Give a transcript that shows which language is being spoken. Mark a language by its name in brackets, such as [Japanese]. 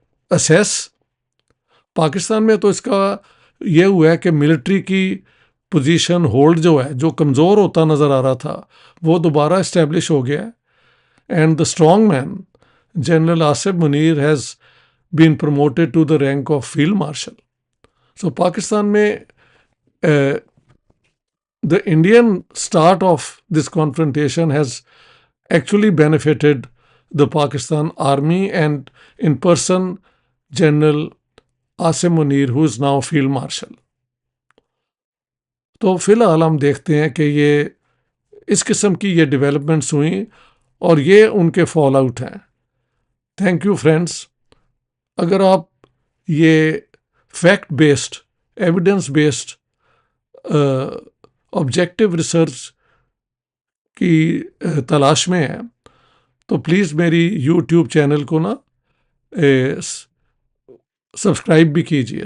[Urdu] Assess. Pakistan میں تو اس کا یہ ہوا ہے کہ ملٹری کی پوزیشن ہولڈ جو ہے، جو کمزور ہوتا نظر آ رہا تھا، وہ دوبارہ اسٹیبلش ہو گیا ہے، and the strong man general Asim Munir has [English] been promoted to the rank of field marshal. So Pakistan [Urdu] میں [English] the Indian start of this confrontation has actually benefited the Pakistan army and in person General Asim Munir, who is now field marshal. [Urdu] تو فی الحال ہم دیکھتے ہیں کہ یہ اس قسم کی یہ ڈیولپمنٹس ہوئیں، اور یہ ان کے فال آؤٹ ہیں. Thank you friends. اگر آپ یہ fact based, evidence based objective research کی تلاش میں ہیں تو پلیز میری یوٹیوب چینل کو نا سبسکرائب بھی کیجیے.